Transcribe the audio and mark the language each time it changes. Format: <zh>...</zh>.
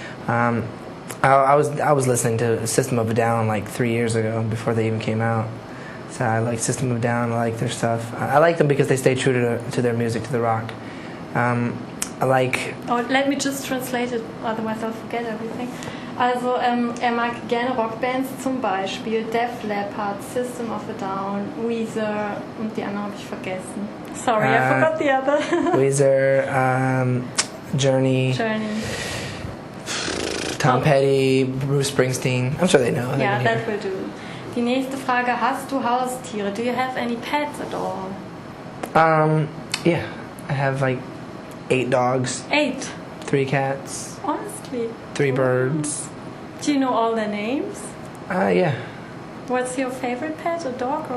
<en>I was listening to System of a Down like 3 years ago before they even came out. So I like System of a Down. I like their stuff. I like them because they stay true to their music, to the rock. I like. Oh, let me just translate it, otherwise I'll forget everything.</en> <de>Also mag gerne Rockbands, zum Beispiel Def Leppard, System of a Down, Weezer und die anderen habe ich vergessen.</de> <en>Sorry, I forgot the other. Weezer, Journey. Tom Petty, Bruce Springsteen. I'm sure they know. Yeah, that will do.</en> <de>Die nächste Frage, hast du Haustiere?</de> <en>Do you have any pets at all? Yeah, I have like 8 dogs. 8? 3 cats. Honestly? 3 birds. Do you know all their names? Yeah. What's your favorite pet, a dog or?</en>